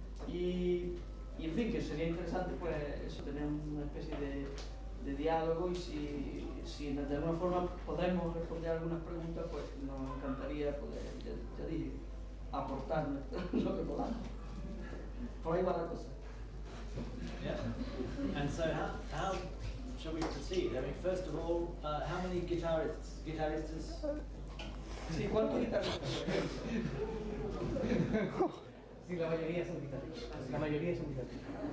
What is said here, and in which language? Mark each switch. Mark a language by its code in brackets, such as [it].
[es] Y en fin, que sería interesante pues eso, tener una especie de diálogo, y si de alguna forma podemos responder algunas preguntas, pues nos encantaría poder, ya dije, aportar lo que podamos. Por ahí va la cosa. [en] Yeah. And so how shall we proceed? I mean, first of all, how many guitarists? [es] Sí, ¿cuántos guitarristas? Sí, la mayoría son guitarristas. La mayoría son guitarristas.